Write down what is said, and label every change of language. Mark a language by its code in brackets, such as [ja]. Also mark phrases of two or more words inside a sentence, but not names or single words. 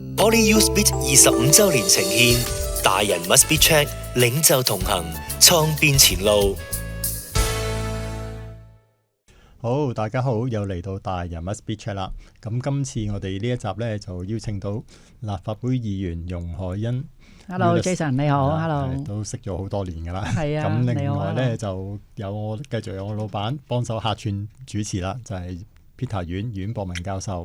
[yue] Poly U Speed 25 周年呈獻，大人 must be check，領袖同行，創變前路。好，大家好，又嚟到大人 must be check 啦。咁今次我哋呢一集呢，就邀請到立法會議員容海恩。 Hello Jason， 你好。Hello，都識咗好多年噶啦。係啊，咁另外呢，就有繼續有我老闆幫手客串主持啦，就係 Peter 阮博文教授。